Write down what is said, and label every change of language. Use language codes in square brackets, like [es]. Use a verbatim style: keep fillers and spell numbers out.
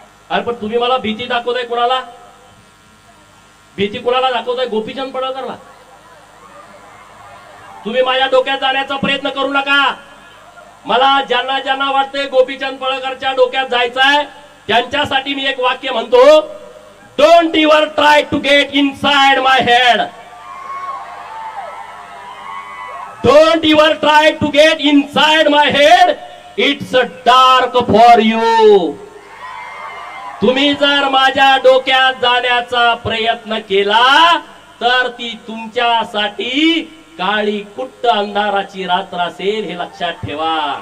[mr] अरे पण तुम्ही मला भीती दाखवताय. कोणाला भीती कोणाला दाखवताय? गोपीचंद पडळकरला. तुम्ही माझ्या डोक्यात जाण्याचा प्रयत्न करू नका. मला ज्यांना ज्यांना वाटते गोपीचंद पळळकरच्या डोक्यात जायचंय त्यांच्यासाठी मी एक वाक्य म्हणतो. [en] Don't ever try to get inside my head. Don't ever try to get inside my head. It's a dark for you. [mr] तुम्ही जर माझ्या डोक्यात जाण्याचा प्रयत्न केला तर ती तुमच्यासाठी काळी कुट्ट अंधाराची रात्र असेल, हे लक्षात ठेवा.